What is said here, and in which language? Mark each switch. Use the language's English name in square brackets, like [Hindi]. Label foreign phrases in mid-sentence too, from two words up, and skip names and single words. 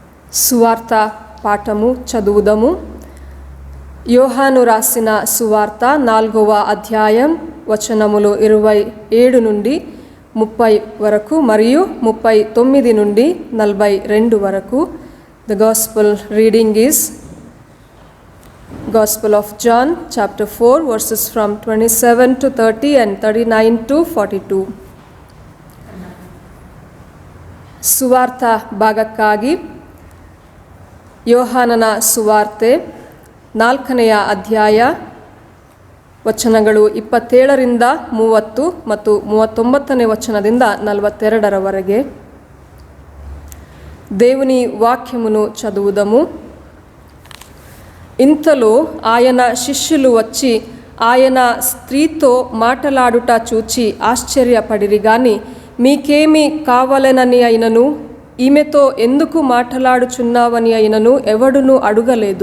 [Telugu] సువార్త పాఠము చదువుదము. యోహాను రాసిన సువార్త 4వ అధ్యాయం వచనములు 27 నుండి 30 వరకు మరియు 39 నుండి 42 వరకు. [English] The gospel reading is Gospel of John chapter 4 verses from 27 to 30 and 39 to 42. [Kannada] ಸುವಾರ್ತ ಭಾಗಕ್ಕಾಗಿ ಯೋಹಾನನ ಸುವಾರ್ತೆ 4ನೆಯ ಅಧ್ಯಾಯ ವಚನಗಳು 27ರಿಂದ 30 ಮತ್ತು 39ನೇ వచనದಿಂದ 42ರವರೆಗೆ. [Telugu] దేవుని వాక్యమును చదువుదము. ఇంతలో ఆయన శిష్యులు వచ్చి ఆయన స్త్రీతో మాటలాడుట చూచి ఆశ్చర్యపడిరి గాని మీకేమి కావాలనని అయినను ఈమెతో ఎందుకు మాట్లాడుచున్నావని అయినను ఎవడునూ అడుగలేదు.